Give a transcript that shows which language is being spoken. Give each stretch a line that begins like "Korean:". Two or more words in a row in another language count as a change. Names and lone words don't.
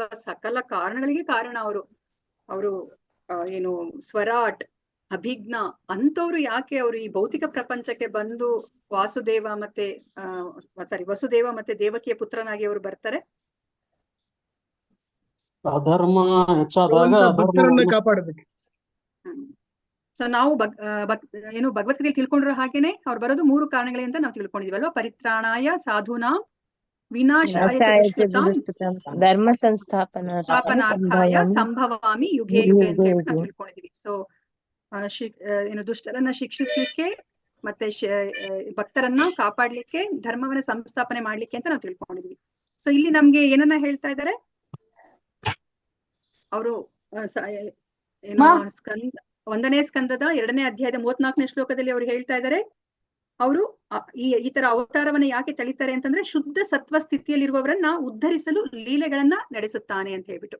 Kannada: ಸಕಲ ಕಾರಣಗಳಿಗೆ ಕಾರಣ ಅವರು ಏನು
Sanskrit: ಸ್ವರಾಟ್ ಅಭಿಜ್ಞ
Kannada: ಅಂತವ್ರು ಯಾಕೆ ಅವರು ಈ ಭೌತಿಕ ಪ್ರಪಂಚಕ್ಕೆ ಬಂದು ವಸುದೇವ ಮತ್ತೆ ದೇವಕಿಯ ಪುತ್ರನಾಗಿ ಅವರು ಬರ್ತಾರೆ? ಅಧರ್ಮ ಹೆಚ್ಚಾದಾಗ ಭಕ್ತರನ್ನ ಕಾಪಾಡಬೇಕು. ಸೊ ನಾವು ಏನು ಭಗವದ್ಗೀತೆ ತಿಳ್ಕೊಂಡಿರೋ ಹಾಗೇನೆ ಅವ್ರು ಬರೋದು 3 ಕಾರಣಗಳಿಂದ ನಾವು ತಿಳ್ಕೊಂಡಿದೀವಲ್ವಾ.
Sanskrit: ಪರಿತ್ರಾಣಾಯ ಸಾಧೂನಾಂ ವಿನಾಶಾಯ ಧರ್ಮ ಸಂಸ್ಥಾಪನಾರ್ಥಾಯ ಸಂಭವಾಮಿ ಯುಗೇ ಯುಗೆ
Kannada: ಅಂತ ಹೇಳಿ ನಾವು ತಿಳ್ಕೊಂಡಿದೀವಿ. ಸೊ ಏನು ದುಷ್ಟರನ್ನ ಶಿಕ್ಷಿಸ್ಲಿಕ್ಕೆ ಮತ್ತೆ ಭಕ್ತರನ್ನ ಕಾಪಾಡ್ಲಿಕ್ಕೆ ಧರ್ಮವನ್ನ ಸಂಸ್ಥಾಪನೆ ಮಾಡ್ಲಿಕ್ಕೆ ಅಂತ ನಾವು ತಿಳ್ಕೊಂಡಿದೀವಿ. ಸೊ ಇಲ್ಲಿ ನಮ್ಗೆ ಏನನ್ನ ಹೇಳ್ತಾ ಇದ್ದಾರೆ ಅವರು? ಏನು 1ನೇ ಸ್ಕಂದದ 2ನೇ ಅಧ್ಯಾಯದ 34ನೇ ಶ್ಲೋಕದಲ್ಲಿ ಅವ್ರು ಹೇಳ್ತಾ ಇದ್ದಾರೆ ಅವರು ಈ ತರ ಅವತಾರವನ್ನ ಯಾಕೆ ತಳಿತಾರೆ ಅಂತಂದ್ರೆ ಶುದ್ಧ ಸತ್ವ ಸ್ಥಿತಿಯಲ್ಲಿರುವವರನ್ನ ಉದ್ಧರಿಸಲು ಲೀಲೆಗಳನ್ನ ನಡೆಸುತ್ತಾನೆ ಅಂತ ಹೇಳ್ಬಿಟ್ಟು.